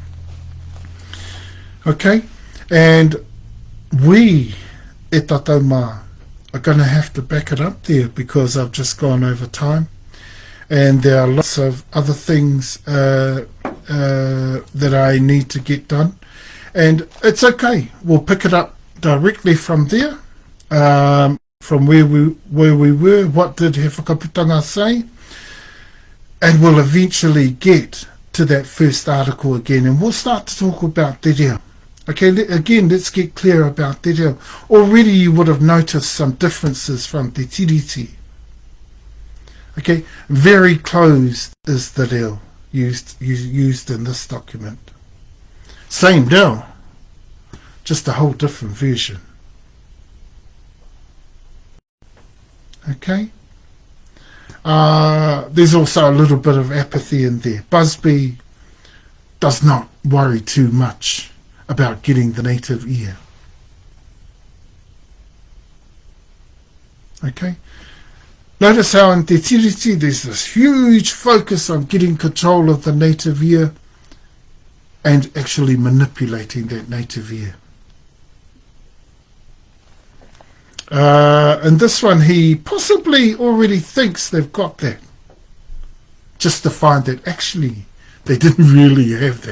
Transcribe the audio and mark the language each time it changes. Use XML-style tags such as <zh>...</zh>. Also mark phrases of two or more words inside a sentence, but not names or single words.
<en>Okay, and we,</en> <mi>e Taunaha,</mi> <en>are going to have to back it up there because I've just gone over time, and there are lots of other things that I need to get done, and it's okay. We'll pick it up directly from there, from where we were. What did He Whakaputanga say? And we'll eventually get to that first article again, and we'll start to talk about</en> <mi>te reo.</mi> <en>Okay, again, let's get clear about</en> <mi>te reo.</mi> <en>Already you would have noticed some differences from</en> <mi>te tiriti.</mi> <en>Okay, very close is the reo used in this document. Same reo, just a whole different version. Okay. There's also a little bit of apathy in there. Busby does not worry too much about getting the native ear. Okay. Notice how in</en> <mi>te tiriti</mi> <en>there's this huge focus on getting control of the native ear and actually manipulating that native ear. And this one, he possibly already thinks they've got that, just to find that actually they didn't really have that.</en>